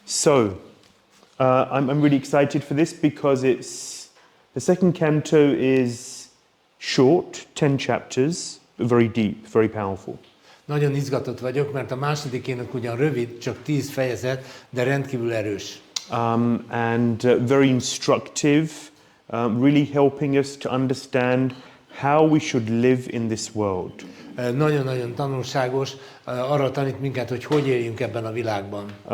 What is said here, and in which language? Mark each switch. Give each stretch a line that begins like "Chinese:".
English: I'm really excited for this because the second canto is short, 10 chapters, but very deep, very powerful.
Hungarian: Nagyon izgatott vagyok, mert a második ének ugyan rövid, csak 10 fejezet, de rendkívül erős.
English: And very instructive, really helping us to understand how we should live in this world.
Hungarian: Nagyon-nagyon tanulságos, arra tanít minket, hogy hogy éljünk ebben a világban.